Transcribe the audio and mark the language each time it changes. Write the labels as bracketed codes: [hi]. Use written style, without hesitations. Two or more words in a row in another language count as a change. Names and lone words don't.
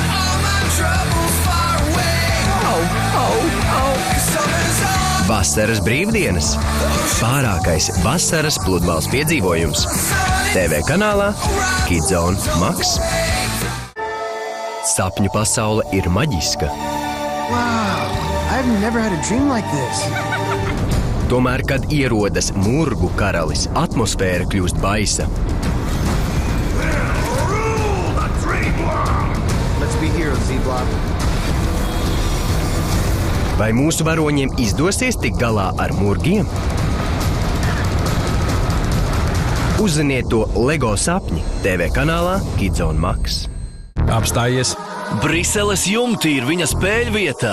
[lv] Vasaras brīvdienas. Pārākais vasaras pludmales piedzīvojums. TV kanālā Kidzone Max. Sapņu pasaule ir maģiska. [en] Wow, I've never had a dream like this. [lv] Tomēr, kad ierodas murgu karalis, atmosfēra kļūst baisa. [en] Let's be heroes, Z-Block. [lv] Vai mūsu varoņiem izdosies tikt galā ar murgiem? Uzziniet to LEGO sapņi TV kanālā Kidzone Max. Apstājies. Briseles jumti ir viņa spēļvietā.